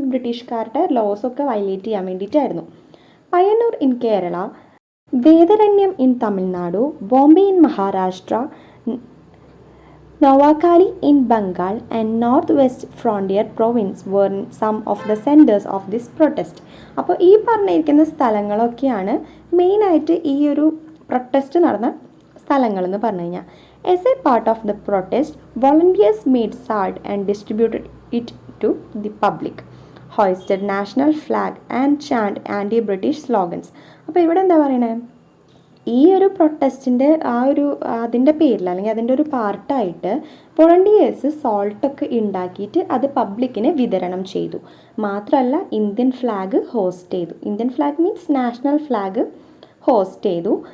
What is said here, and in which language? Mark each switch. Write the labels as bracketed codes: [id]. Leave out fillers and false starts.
[ml] ബ്രിട്ടീഷുകാരുടെ ലോസൊക്കെ വയലേറ്റ് ചെയ്യാൻ വേണ്ടിയിട്ടായിരുന്നു. [en] Payyanur in Kerala, വേദരണ്യം in Tamil Nadu, Bombay in Maharashtra, നവാക്കാലി in Bengal and north west frontier province were some of the centers of this protest. [ml] അപ്പോൾ ഈ പറഞ്ഞിരിക്കുന്ന സ്ഥലങ്ങളൊക്കെയാണ് മെയിനായിട്ട് ഈ ഒരു പ്രൊട്ടസ്റ്റ് നടന്ന സ്ഥലങ്ങളെന്ന് പറഞ്ഞു കഴിഞ്ഞാൽ. [en] As a part of the protest, volunteers made salt and distributed it to the public, hoisted national flag and chant anti-British slogans. [ml] അപ്പോൾ ഇവിടെ എന്താ പറയണേ, ഈ ഒരു പ്രൊട്ടസ്റ്റിൻ്റെ അതിൻ്റെ പേരിൽ അല്ലെങ്കിൽ അതിൻ്റെ ഒരു പാർട്ടായിട്ട് വോളണ്ടിയേഴ്സ് സോൾട്ടൊക്കെ ഉണ്ടാക്കിയിട്ട് അത് പബ്ലിക്കിന് വിതരണം ചെയ്തു. മാത്രമല്ല ഇന്ത്യൻ ഫ്ലാഗ് ഹോസ്റ്റ് ചെയ്തു. Indian flag means national flag host ചെയ്തു.